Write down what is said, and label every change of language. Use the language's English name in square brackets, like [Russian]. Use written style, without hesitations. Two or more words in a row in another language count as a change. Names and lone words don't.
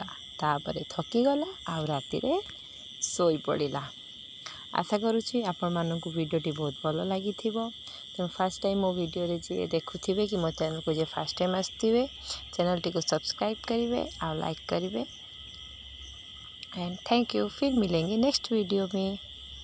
[Odia] ତାପରେ ଥକି ଗଲା ଆଉ ରାତି ରେ ଶୋଇ ପଡ଼ିଲା। ଆଶା କରୁଛି ଆପଣ ମାନଙ୍କୁ ଭିଡିଓଟି ବହୁତ ଭଲ ଲାଗି ଥିବ। ତୋ [English] first time [Odia] ମୋ ଭିଡିଓ ରେ ଯେ ଦେଖୁଥିବେ କି ମୋ ଚ୍ୟାନେଲ କୁ ଯେ [English] first time [Odia] ଆସୁଥିବେ ଚ୍ୟାନେଲ ଟି କୁ ସବସ୍କ୍ରାଇବ କରିବେ ଆଉ ଲାଇକ କରିବେ। [English] And thank you. [Hindi] फिर मिलेंगे [English] next video [Hindi] में।